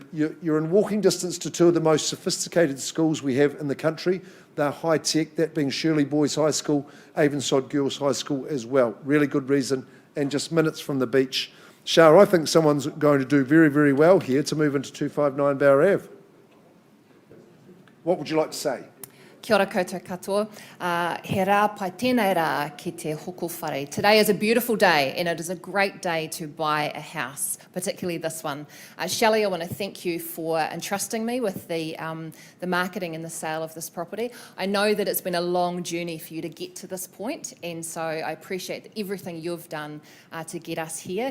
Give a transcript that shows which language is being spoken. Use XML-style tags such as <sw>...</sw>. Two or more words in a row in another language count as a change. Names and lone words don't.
<en>You're in walking distance to 2 of the most sophisticated schools we have in the country. They're high-tech, that being Shirley Boys High School, Avonside Girls High School as well. Really good reason, and just minutes from the beach. Shah, I think someone's going to do very, very well here to move into 259 Bower Ave. What would you like to say?</en> <mi>Kia ora koutou katoa. He rā pai tēnei rā ki te hoko whare.</mi> <en>Today is a beautiful day, and it is a great day to buy a house, particularly this one. Shelley, I want to thank you for entrusting me with the marketing and the sale of this property. I know that it's been a long journey for you to get to this point, and so I appreciate everything you've done to get us here.</en>